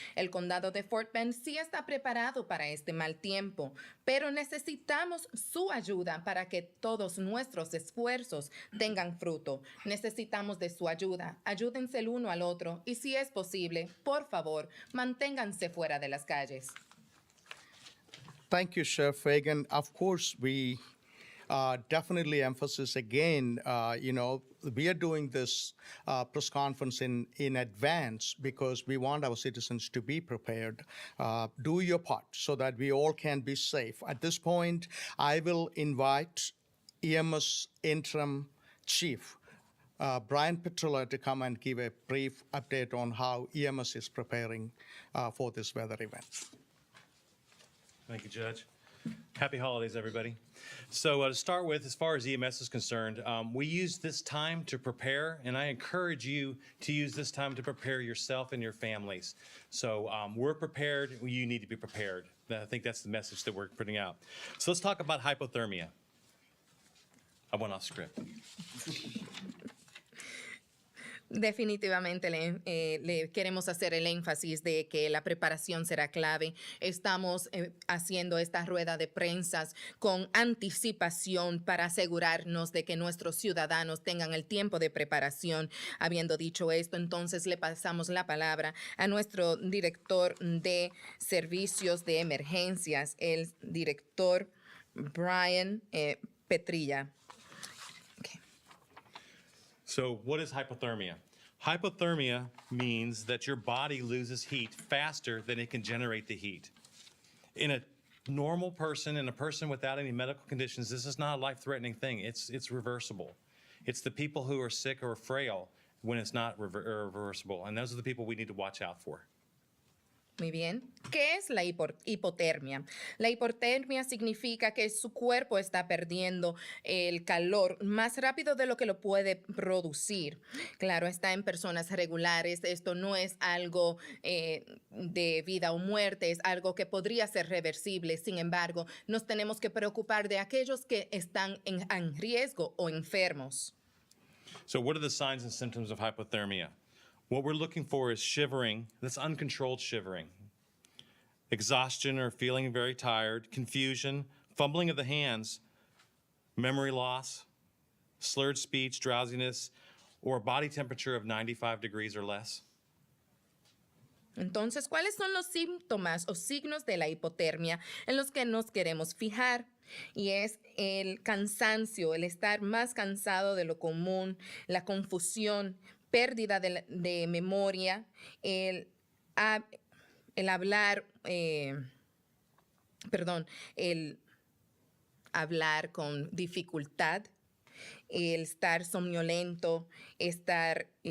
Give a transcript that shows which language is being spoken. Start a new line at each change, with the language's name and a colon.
Spanish: El condado de Fort Bend sí está preparado para este mal tiempo, pero necesitamos su ayuda para que todos nuestros esfuerzos tengan fruto. Necesitamos de su ayuda. Ayúdense el uno al otro y si es posible, por favor, manténganse fuera de las calles.
English: Thank you, Chef Fagan. Of course, we definitely emphasize again, we are doing this press conference in advance because we want our citizens to be prepared. Do your part so that we all can be safe. At this point, I will invite EMS interim chief, Brian Petrella, to come and give a brief update on how EMS is preparing for this weather event. Thank you, Judge. Happy holidays, everybody. So to start with, as far as EMS is concerned, we use this time to prepare, and I encourage you to use this time to prepare yourself and your families. So we're prepared. You need to be prepared. I think that's the message that we're putting out. So let's talk about hypothermia. I went off script.
Spanish: Definitivamente le queremos hacer el énfasis de que la preparación será clave. Estamos haciendo esta rueda de prensa con anticipación para asegurarnos de que nuestros ciudadanos tengan el tiempo de preparación. Habiendo dicho esto, entonces le pasamos la palabra a nuestro director de servicios de emergencias, el director Brian Petrilla.
English: So what is hypothermia? Hypothermia means that your body loses heat faster than it can generate the heat. In a normal person, in a person without any medical conditions, this is not a life-threatening thing. It's reversible. It's the people who are sick or frail when it's not reversible, and those are the people we need to watch out for.
Spanish: Muy bien. ¿Qué es la hipotermia? La hipotermia significa que su cuerpo está perdiendo el calor más rápido de lo que lo puede producir. Claro, está en personas regulares. Esto no es algo de vida o muerte, es algo que podría ser reversible. Sin embargo, nos tenemos que preocupar de aquellos que están en riesgo o enfermos.
English: So what are the signs and symptoms of hypothermia? What we're looking for is shivering, that's uncontrolled shivering, exhaustion or feeling very tired, confusion, fumbling of the hands, memory loss, slurred speech, drowsiness, or a body temperature of 95 degrees or less.
Spanish: Entonces, ¿cuáles son los síntomas o signos de la hipotermia en los que nos queremos fijar? Y es el cansancio, el estar más cansado de lo común, la confusión, pérdida de memoria, el hablar, el hablar con dificultad, el estar somnolento, estar